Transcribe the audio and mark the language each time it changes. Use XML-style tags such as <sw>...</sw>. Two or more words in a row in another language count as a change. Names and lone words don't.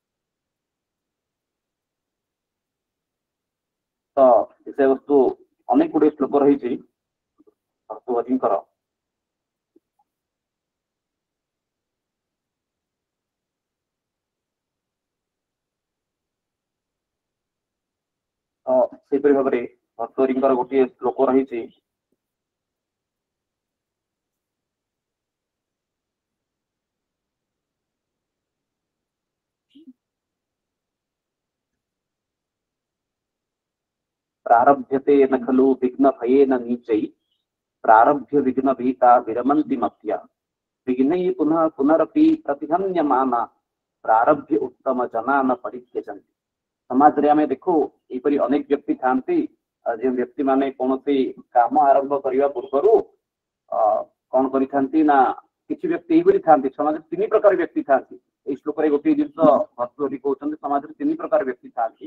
<or>ତ ବିଷୟବସ୍ତୁ ଅନେକ ଗୁଡିଏ ଶ୍ଲୋକ ରହିଛି ଭର୍ତ୍ତୃହରିଙ୍କର। ତ ସେହିପରି ଭାବରେ ଭର୍ତ୍ତୃହରିଙ୍କର ଗୋଟିଏ ଶ୍ଲୋକ ରହିଛି,</or> <sa>प्रारभ्यते न खलु विघ्न भयेन नीचै प्रारभ्य विघ्न भीता विरमन्ति मत्या विघ्नैः पुनः पुनरपि प्रतिहन्यमाना प्रारभ्य उत्तम जनान परित्यजन्ति।</sa> <or>ସମାଜ ରେ ଆମେ ଦେଖୁ ଏପରି ଅନେକ ବ୍ୟକ୍ତି ଥାନ୍ତି, ଯେ ବ୍ୟକ୍ତି ମାନେ କୌଣସି କାମ ଆରମ୍ଭ କରିବା ପୂର୍ବରୁ କଣ କରିଥାନ୍ତି ନା କିଛି ବ୍ୟକ୍ତି ଏପରି ଥାନ୍ତି। ସମାଜ ତିନି ପ୍ରକାର ବ୍ୟକ୍ତି ଥାନ୍ତି। ଏ ଶ୍ଳୋକ ରେ ଗୋଟେ ଜିନିଷ ଭର୍ତ୍ତୃହରି କହୁଛନ୍ତି, ସମାଜ ରେ ତିନି ପ୍ରକାର ବ୍ୟକ୍ତି ଥାନ୍ତି।</or>